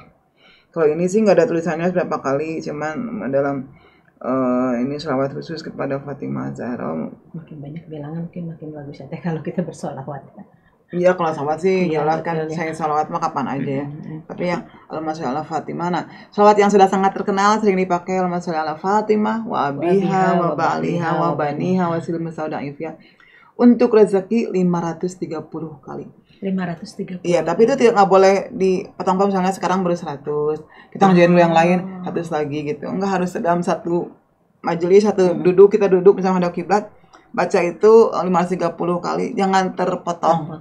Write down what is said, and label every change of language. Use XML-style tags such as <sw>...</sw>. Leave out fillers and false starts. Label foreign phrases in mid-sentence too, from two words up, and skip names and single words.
<id>Kalau ini sih nggak ada tulisannya berapa kali, cuman dalam ini sholawat khusus kepada Fatimah Zahra. Makin banyak bilangan mungkin makin bagus ya teh kalau kita bersolawat. Iya, kalau sholawat sih Iya, kan betul, ya. saya sholawat mah kapan aja ya. Tapi yang</id> <ar>اللهم صل على فاطمة.</ar> <id>Nah, sholawat yang sudah sangat terkenal sering dipakai</id> <ar>اللهم صل على فاطمة وأبيها وبعلها وبنيها wa silmi saudaif ya.</ar> <id>Untuk rezeki 530 kali. 530. Iya, tapi itu nggak boleh dipotong misalnya sekarang baru 100. Kita ngerjain dulu yang lain 100 lagi gitu. Enggak harus dalam satu majelis, satu kita duduk misalnya ada kiblat, baca itu 530 kali, jangan terpotong.</id>